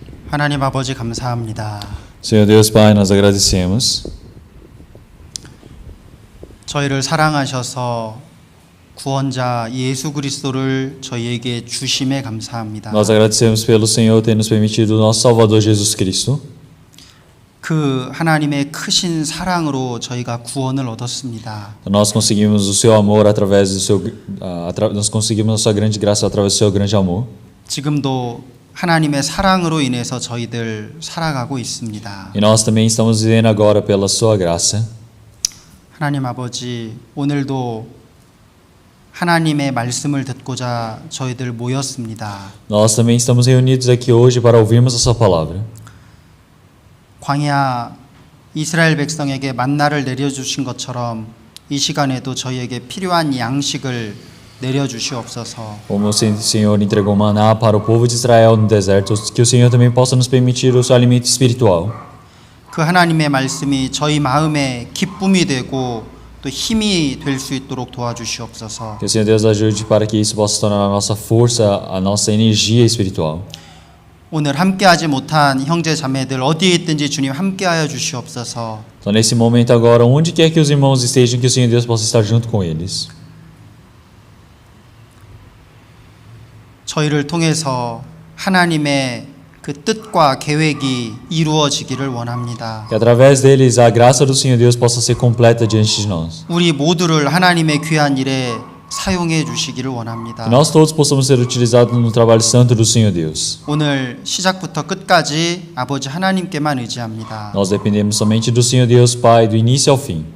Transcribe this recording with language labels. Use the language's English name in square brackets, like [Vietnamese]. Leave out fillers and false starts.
[Korean] 하나님 아버지 감사합니다. [Portuguese] Senhor Deus Pai, nós agradecemos [Korean] 저희를 사랑하셔서 구원자 예수 그리스도를 저희에게 주심에 감사합니다. [Portuguese] Nós agradecemos pelo Senhor ter nos permitido o nosso Salvador Jesus Cristo. [Korean] 그 하나님의 크신 사랑으로 저희가 구원을 얻었습니다. [Portuguese] Nós conseguimos o seu amor através do seu nós conseguimos a sua grande graça através do seu grande amor. [Korean] 지금도 하나님의 사랑으로 인해서 저희들 살아가고 있습니다. [Portuguese] E nós também estamos vivendo agora pela sua graça. [Korean] 하나님 아버지, 오늘도 하나님의 말씀을 듣고자 저희들 모였습니다. [Portuguese] Nós também estamos reunidos aqui hoje para ouvirmos a sua palavra. [Korean] 광야 이스라엘 백성에게 만나를 내려주신 것처럼 이 시간에도 저희에게 필요한 양식을 내려주시옵소서. [Portuguese] Como o Senhor entregou maná para o povo de Israel no deserto, que o Senhor também possa nos permitir o seu alimento espiritual. [Korean] 그 하나님의 말씀이 저희 마음에 기쁨이 되고 또 힘이 될 수 있도록 도와주시옵소서. [Portuguese] Que o Senhor Deus ajude para que isso possa se tornar a nossa força, a nossa energia espiritual. [Korean] 오늘 함께하지 못한 형제 자매들 어디에 있든지 주님 함께하여 주시옵소서. [Portuguese] Então nesse momento agora, onde quer que os irmãos estejam, que o Senhor Deus possa estar junto com eles. [Korean] 저희를 통해서 하나님의 그 뜻과 계획이 이루어지기를 원합니다. [Portuguese] Que através deles a graça do Senhor Deus possa ser completa diante de nós. [Korean] 우리 모두를 하나님의 귀한 일에 사용해 주시기를 원합니다. [Portuguese] Que nós todos possamos ser utilizados no trabalho santo do Senhor Deus. [Korean] 오늘 시작부터 끝까지 아버지 하나님께만 의지합니다. [Portuguese] Nós dependemos somente do Senhor Deus Pai, do início ao fim.